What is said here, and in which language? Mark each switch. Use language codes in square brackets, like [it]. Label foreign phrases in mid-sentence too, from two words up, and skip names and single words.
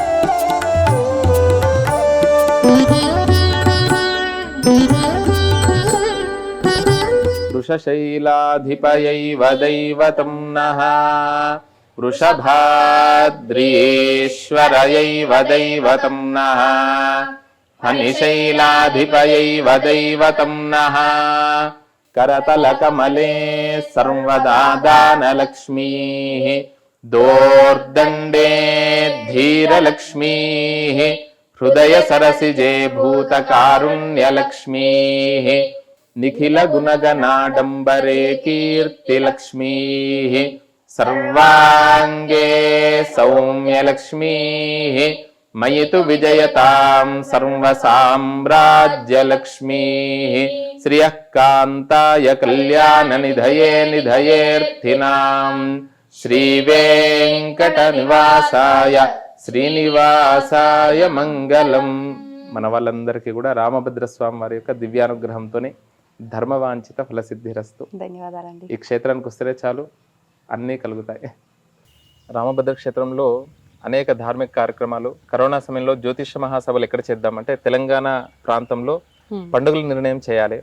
[sa] అమ్మవారు వృషశైలాధిపయైవ దైవతం నః వృషభాద్రియేశ్వరయైవ దైవతం నః ఫణిశైలాధిపయైవ దైవతం నః करतलकमले सर्वदा दानलक्ष्मीः दोर्दण्डे धीरलक्ष्मीः हृदयसरसिजे भूतकारुण्यलक्ष्मीः निखिलगुणगणाडम्बरे कीर्तिलक्ष्मीः सर्वाङ्गे सौम्यलक्ष्मीः मयि तु विजयतां सर्वसाम्राज्यलक्ष्मीः श्रियः कान्ताय कल्याणनिधये निधयेऽर्थिनां శ్రీవేంకటనివాసాయ శ్రీనివాసాయ మంగళం. [te] మన వాళ్ళందరికీ కూడా రామభద్రస్వామి వారి యొక్క దివ్యానుగ్రహంతోని ధర్మవాంఛిత ఫలసిద్ధిరస్తు. ధన్యవాదాలండి. ఈ క్షేత్రానికి వస్తేనే చాలు, అన్నీ కలుగుతాయి. రామభద్ర క్షేత్రంలో అనేక ధార్మిక కార్యక్రమాలు, కరోనా సమయంలో జ్యోతిష మహాసభలు ఎక్కడ చేద్దామంటే తెలంగాణ ప్రాంతంలో పండుగలు నిర్ణయం చేయాలి.